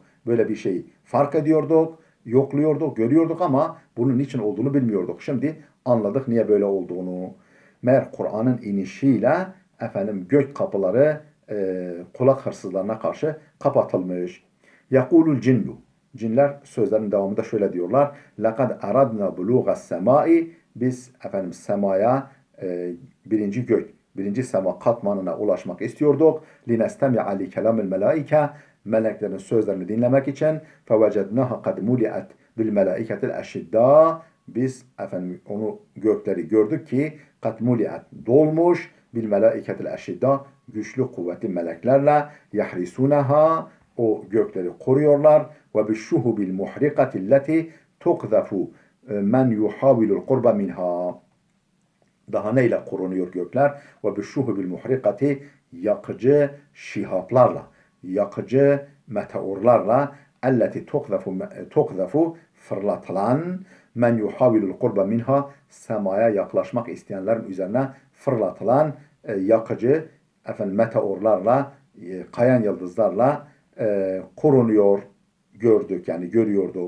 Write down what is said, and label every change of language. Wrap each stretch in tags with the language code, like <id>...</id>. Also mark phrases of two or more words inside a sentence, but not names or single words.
<tr>Böyle bir şeyi fark ediyorduk, yokluyorduk, görüyorduk ama bunun niçin olduğunu bilmiyorduk. Şimdi anladık niye böyle olduğunu. Meğer Kur'an'ın inişiyle gök kapıları kulak hırsızlarına karşı kapatılmış.</tr> <ar>يقول الجن.</ar> <tr>Cinler sözlerin devamında şöyle diyorlar.</tr> <ar>لَقَدْ اَرَدْنَا بُلُوغَ السَّمَاءِ.</ar> <tr>Biz semaya, birinci sema katmanına ulaşmak istiyorduk.</tr> <ar>لِنَسْتَمِعَ لِكَلَامِ الْمَلَائِكَ.</ar> <tr>Meleklerin sözlerini dinlemek için.</tr> <ar>فَوَجَدْنَاهَا قَدْ مُلِئَتْ بِالْمَلَائِكَةِ الْاَشِدَّى.</ar> <tr>Biz onu, gökleri gördük ki</tr> <ar>قَدْ مُلِئَتْ</ar> <tr>dolmuş</tr> <ar>بِالْمَلَائِكَةِ الْاَشِدَّى,</ar> <tr>güçlü kuvvetli meleklerle, yahrisunaha, o gökleri koruyorlar,</tr> <ar>وبالشهب المحرقة التي تقذف من يحاول القرب منها.</ar> <tr>Daha neyle korunuyor gökler?</tr> <ar>وبالشهب المحرقة,</ar> <tr>yakıcı şihaplarla, yakıcı meteorlarla,</tr> <ar>التي تقذف</ar> <tr>fırlatılan,</tr> <ar>من يحاول القرب منها,</ar> <tr>semaya yaklaşmak isteyenlerin üzerine fırlatılan yakıcı meteorlarla, kayan yıldızlarla korunuyor gördük yani görüyorduk.</tr>